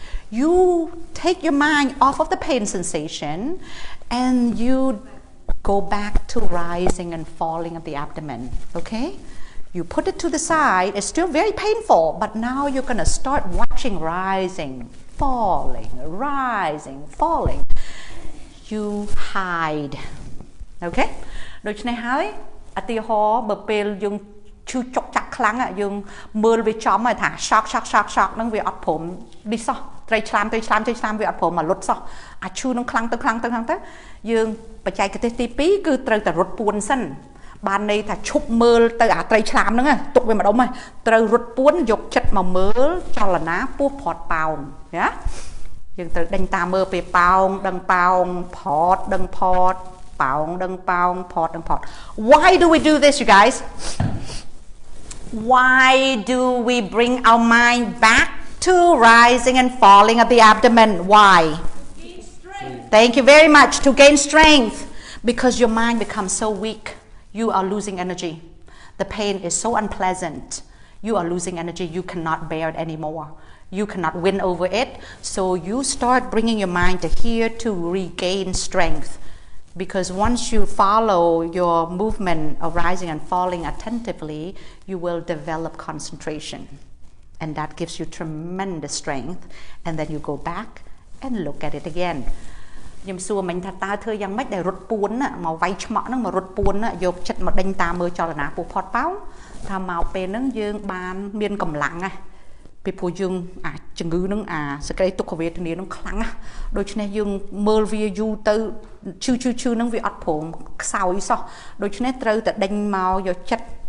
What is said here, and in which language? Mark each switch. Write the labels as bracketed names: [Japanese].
[English] You take your mind off of the pain sensation and you go back to rising and falling of the abdomen. Okay? You put it to the side, it's still very painful, but now you're going to start watching rising, falling, rising, falling. You hide. Okay? [Khmer] ដូច្នេះហើយឧទាហរណ៍បើពេលយើងឈឺចុកចាក់ខ្លាំងយើងមើលវាចំហើយថា shock ហ្នឹងវាអត់ព្រមនេះសោះត្រីឆ្លាមវាអត់ព្រមមកលុតសោះអាឈឺនឹងខ្លាំងទៅយើងបច្ចេកទេសទី2គឺត្រូវតែរត់ពួនសិន បានន័យថាឈប់មើលទៅអាត្រីឆ្លាមហ្នឹងទុកវាម្ដុំហើយត្រូវរត់ពួនយកចិត្តមកមើលចលនាពោះផាត់ប៉ោងណាយើងត្រូវដេញតាមមើលពេលប៉ោងដឹងប៉ោងផាត់ដឹងផាត់ប៉ោងដឹងប៉ោងផាត់ដឹងផាត់ [English] Why do we do this, you guys? Why do we bring our mind back to rising and falling of the abdomen? Why? Thank you very much. To gain strength. Because your mind becomes so weak. You are losing energy. The pain is so unpleasant. You are losing energy. You cannot bear it anymore. You cannot win over it. So you start bringing your mind to here to regain strength. Because once you follow your movement of rising and falling attentively, you will develop concentration. And that gives you tremendous strength. And then you go back and look at it again. [Khmer] ខ្ញុំសួរមិញថាតើធ្វើយ៉ាងម៉េចដែលរត់ពួនមកវាយឆ្មក់ហ្នឹងមករត់ពួនយកចិត្តមកដេញតាមមើលចលនាពោះផាត់ប៉ោងថាមកពេលហ្នឹងយើងបានមានកម្លាំងណា ពីព្រោះយើងអាជំងឺហ្នឹងអាសក្តិទុក្ខវេទនាហ្នឹងខ្លាំងណាដូច្នេះយើងមើលវាយូរទៅឈឺហ្នឹងវាអត់ព្រមខ្សោយសោះដូច្នេះត្រូវតែដេញមកយកចិត្ត